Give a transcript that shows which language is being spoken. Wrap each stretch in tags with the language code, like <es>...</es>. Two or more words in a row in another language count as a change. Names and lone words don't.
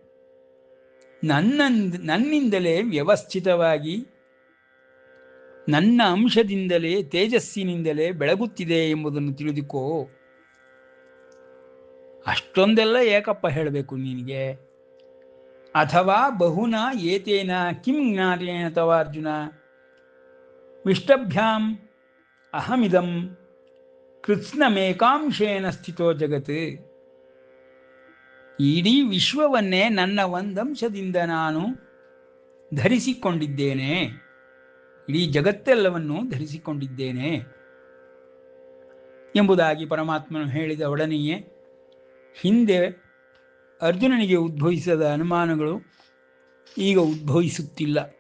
<kn>ನನ್ನಿಂದಲೇ ವ್ಯವಸ್ಥಿತವಾಗಿ ನನ್ನ ಅಂಶದಿಂದಲೇ ತೇಜಸ್ಸಿನಿಂದಲೇ ಬೆಳಗುತ್ತಿದೆ ಎಂಬುದನ್ನು ತಿಳಿದುಕೋ. ಅಷ್ಟೊಂದೆಲ್ಲ ಏಕಪ್ಪ ಹೇಳಬೇಕು ನಿನಗೆ?</kn> <sa>ಅಥವಾ ಬಹುನ ಏತೇನ ಕಿಂ ಜ್ಞಾನೇನ ತವ ಅರ್ಜುನ ವಿಷ್ಟಭ್ಯಾಂ ಅಹಮಿದಂ ಕೃತ್ಸ್ನಮೇಕಾಂಶೇನ ಸ್ಥಿತೋ ಜಗತ್.</sa> <kn>ಇಡೀ ವಿಶ್ವವನ್ನೇ ನನ್ನ ಒಂದಂಶದಿಂದ ನಾನು ಧರಿಸಿಕೊಂಡಿದ್ದೇನೆ, ಇಡೀ ಜಗತ್ತೆಲ್ಲವನ್ನು ಧರಿಸಿಕೊಂಡಿದ್ದೇನೆ ಎಂಬುದಾಗಿ ಪರಮಾತ್ಮನು ಹೇಳಿದ ಒಡನೆಯೇ ಹಿಂದೆ ಅರ್ಜುನನಿಗೆ ಉದ್ಭವಿಸದ ಅನುಮಾನಗಳು ಈಗ ಉದ್ಭವಿಸುತ್ತಿಲ್ಲ.</kn>